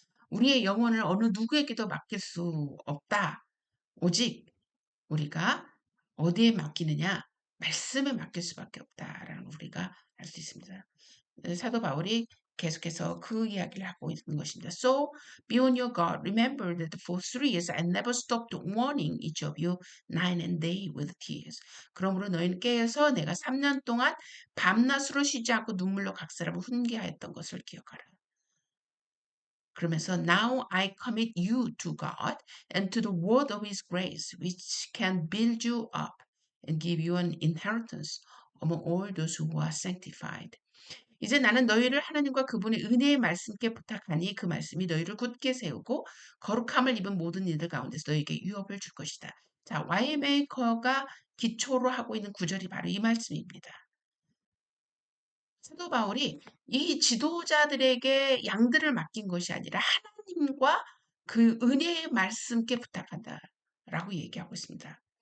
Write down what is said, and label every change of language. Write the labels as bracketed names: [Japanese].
[Korean] 우리의 영혼을 어느 누구에게도 맡길 수 없다. 오직 우리가 어디에 맡기느냐? 말씀에 맡길 수밖에 없다라는 걸 우리가 알 수 있습니다. 사도 바울이 계속해서 그 이야기를 하고 있는 것입니다. [English] So be on your guard. Remember that for 3 years I never stopped warning each of you night and day with tears. [Korean] 그러므로 너희는 깨어서 내가 3년 동안 밤낮으로 쉬지 않고 눈물로 각 사람을 훈계하였던 것을 기억하라. 그러면서 [English] Now I commit you to God and to the word of His grace, which can build you up and give you an inheritance among all those who are sanctified. [Korean] 이제 나는 너희를 하나님과 그분의 은혜의 말씀께 부탁하니 그 말씀이 너희를 굳게 세우고 거룩함을 입은 모든 이들 가운데서 너희에게 유업을 줄 것이다. 자, 와이메이커가 기초로 하고 있는 구절이 바로 이 말씀입니다. 사도 바울이 이 지도자들에게 양들을 맡긴 것이 아니라 하나님과 그 은혜의 말씀께 부탁한다라고 얘기하고 있습니다.